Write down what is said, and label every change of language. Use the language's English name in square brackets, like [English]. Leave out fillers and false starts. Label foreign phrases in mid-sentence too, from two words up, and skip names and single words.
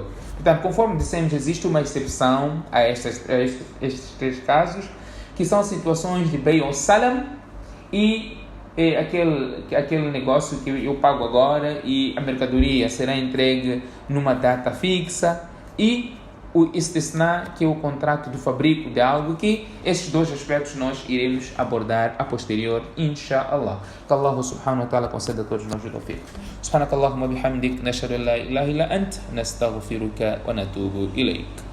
[Portuguese] Portanto, conforme dissemos, existe uma exceção a estes 3 casos, que são situações de Bay ou Salam e é aquele negócio que eu pago agora e a mercadoria será entregue numa data fixa, e o istisna, que é o contrato do fabrico de algo, que estes dois aspectos nós iremos abordar a posterior, inshallah. Que [Arabic] الله سبحانه وتعالى [Portuguese] conceda a todos nós o tawfiq. [Arabic] سبحانك اللهم وبحمدك، نشهد أن لا إله إلا أنت، نستغفرك ونتوب إليك.